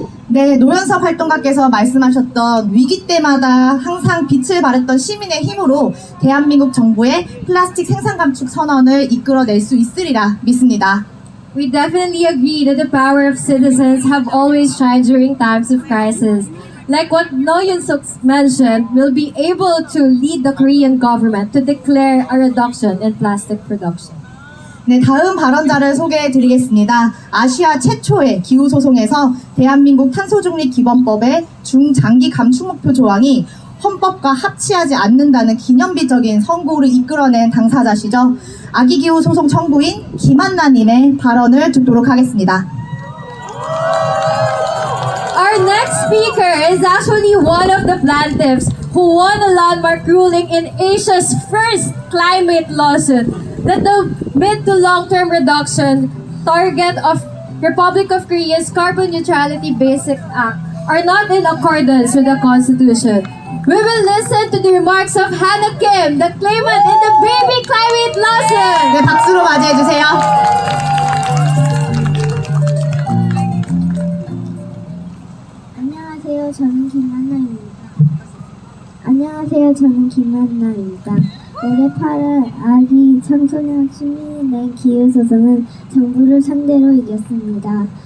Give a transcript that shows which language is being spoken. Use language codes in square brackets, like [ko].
[ko] 네, 노현석 활동가께서 말씀하셨던 위기 때마다 항상 빛을 발했던 시민의 힘으로 대한민국 정부의 플라스틱 생산 감축 선언을 이끌어낼 수 있으리라 믿습니다. [en] We definitely agree that the power of citizens have always shined during times of crisis. Like what No Yun-suk mentioned, we'll be able to lead the Korean government to declare a reduction in plastic production. [ko] 네, 다음 발언자를 소개해 드리겠습니다. 아시아 최초의 기후소송에서 대한민국 탄소중립기본법의 중장기 감축 목표 조항이 헌법과 합치하지 않는다는 기념비적인 선고를 이끌어낸 당사자시죠. 아기기후소송 청구인 김한나님의 발언을 듣도록 하겠습니다. [en] Our next speaker is actually one of the plaintiffs who won a landmark ruling in Asia's first climate lawsuit that the mid to long-term reduction target of Republic of Korea's Carbon Neutrality Basic Act are not in accordance with the Constitution. We will listen to the remarks of Hannah Kim, the claimant in the baby climate lawsuit. [ko] 네, 박수로 맞이해 주세요. 안녕하세요. 저는 김한나입니다. 올해 8월 아기 청소년 시민이 낸 기후소송은 정부를 상대로 이겼습니다.